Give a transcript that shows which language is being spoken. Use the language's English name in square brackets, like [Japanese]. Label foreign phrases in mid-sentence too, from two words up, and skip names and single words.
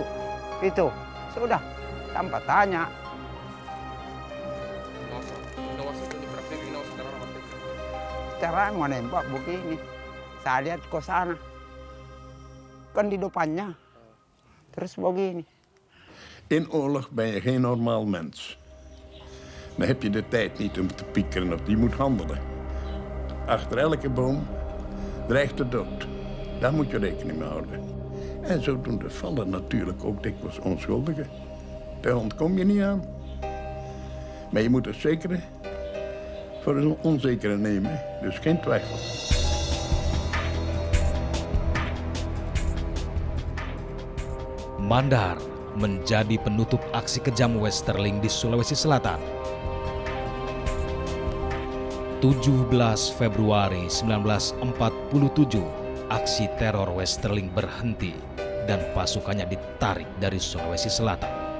[Indonesian] Itu sudah tanpa tanya. Cara menembak begini, saya lihat ke sana, kan di depannya, terus begini. [Dutch] In oorlog ben je geen normaal mens. Dan heb je de tijd niet om te piekeren of die moet handelen. Achter elke boom dreigt de dood. Daar moet je rekening mee houden. En zodoende vallen natuurlijk ook dikwijls onschuldigen. Daar ontkom je niet aan. Maar je moet het zekere voor een onzekere nemen, dus geen twijfel. [Indonesian] Mandar menjadi penutup aksi kejam Westerling di Sulawesi Selatan. 17 Februari 1947, aksi teror Westerling berhenti dan pasukannya ditarik dari Sulawesi Selatan.